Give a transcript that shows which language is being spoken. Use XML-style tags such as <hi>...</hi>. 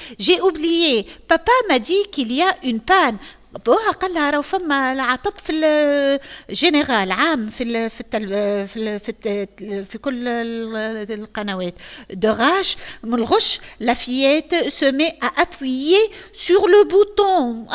<fr>j'ai oublié papa m'a dit qu'il y a une panne.</fr> <ar>بوها قال لها راهو فما العطب في الجنرال عام في كل القنوات.</ar> <fr>de rage</fr> <ar>من الغش</ar> <fr>la fillette se met à appuyer sur le bouton.</fr>